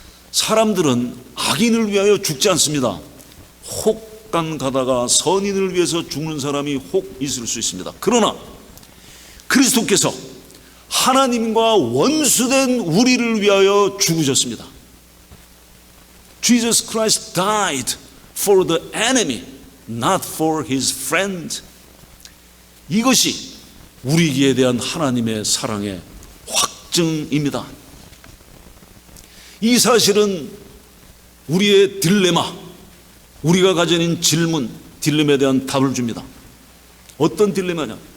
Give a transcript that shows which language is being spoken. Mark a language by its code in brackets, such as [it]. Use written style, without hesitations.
[ko] 사람들은 악인을 위하여 죽지 않습니다. 혹간 가다가 선인을 위해서 죽는 사람이 혹 있을 수 있습니다. 그러나 그리스도께서 하나님과 원수된 우리를 위하여 죽으셨습니다. [en] Jesus Christ died for the enemy, not for his friend. [ko] 이것이 우리에게 대한 하나님의 사랑의 확증입니다. 이 사실은 우리의 딜레마, 우리가 가진 질문, 딜레마에 대한 답을 줍니다. 어떤 딜레마냐?